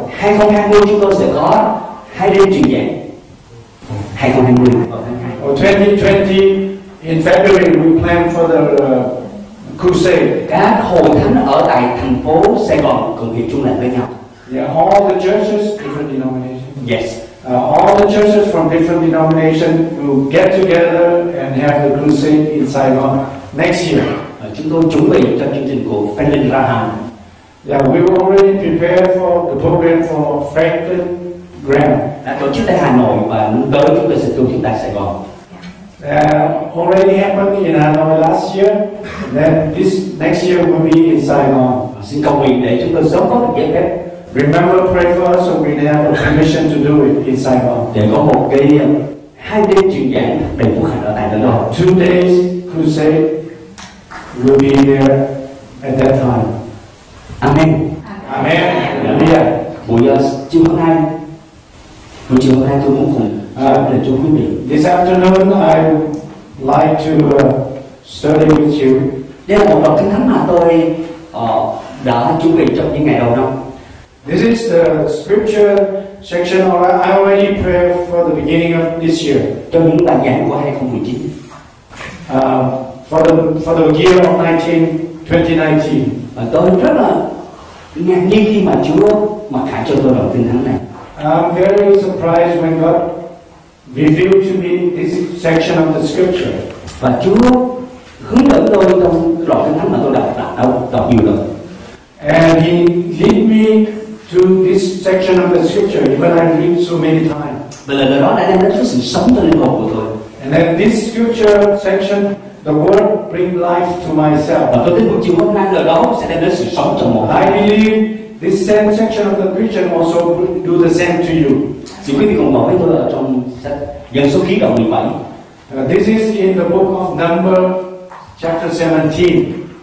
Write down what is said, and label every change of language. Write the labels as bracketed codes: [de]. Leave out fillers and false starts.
[vi] 2020 chúng tôi sẽ có 2 đêm truyền giảng. 2020 vào tháng 2. [en] Or 2020 in February we plan for the crusade. [vi] Các hội thánh ở tại thành phố Sài Gòn cùng hiệp chung lại với nhau. [en] Yeah, all the churches, different denominations. Yes. All the churches from different denominations will get together and have the crusade in Saigon next year. [vi] Chúng tôi chuẩn bị cho chương trình của Franklin Graham. [en] Yeah, we were already prepared for the program for Franklin Graham. [vi] Đã tổ chức tại Hà Nội và năm tới chúng tôi sẽ tổ chức tại Sài Gòn. [en] Already happened in Hanoi last year. Then this next year will be in Saigon. [vi] Xin cầu nguyện để chúng tôi sớm có được giấy phép. [en] Remember, pray for us so we have a permission to do it in Saigon. [vi] Để có một cái 2 đêm truyền giảng đầy phúc hạnh ở tại nơi đó. [en] 2 days crusade will be there at that time. [vi] Amen. [en] Amen. Hallelujah. [vi] Buổi chiều hôm nay tôi muốn cùng để cho quý vị. [en] This afternoon I would like to study with you. [vi] Đây là một đoạn kinh thánh mà tôi đã chuẩn bị trong những ngày đầu năm. [en] This is the scripture section I already prepared for the beginning of this year. [vi] Trong những bài giảng của 2019. [en] For the year of 2019. [vi] Và tôi rất là ngạc nhiên khi mà Chúa mặc khải cho tôi đoạn kinh thánh này. [en] I'm very surprised when God revealed to me this section of the scripture. [vi] Và Chúa hướng dẫn tôi trong đoạn kinh thánh mà tôi đọc nhiều lần. [en] And He led me to this section of the scripture, even I read so many times. [vi] Và lời đó đã đem đến sự sống cho linh hồn của tôi. [en] And then this scripture section, the word bring life to myself. [vi] Và tôi tin buổi chiều hôm nay lời đó sẽ đem đến sự sống cho một. [en] I believe this same section of the preaching also do the same to you. [vi] Xin quý vị cùng đọc với tôi ở trong sách Dân Số Ký đoạn 17. [en] This is in the book of Numbers, chapter 17.